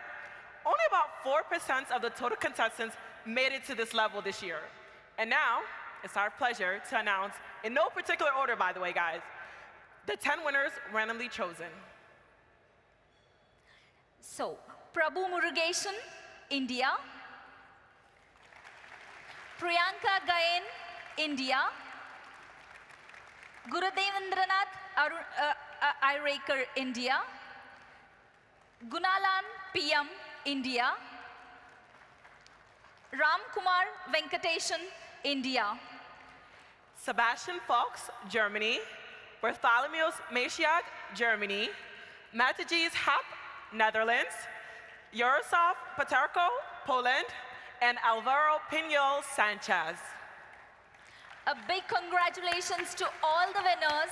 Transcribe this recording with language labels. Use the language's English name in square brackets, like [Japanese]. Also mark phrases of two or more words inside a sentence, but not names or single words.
[English] Only about 4% of the total contestants made it to this level this year. And now, it's our pleasure to announce, in no particular order, by the way, guys, the 10 winners randomly chosen. So, Prabhu Murugesan, India. Priyanka Gayen, India. Gurudevendranath Irekar, India. Gunalan PM, India. Ram Kumar Venkatesan, India. Sebastian Fox, Germany. Bartholomew Mashiach, Germany. Matthijs Hap, Netherlands. Yaroslav Paterko, Poland. And Alvaro Pinol Sanchez. A big congratulations to all the winners.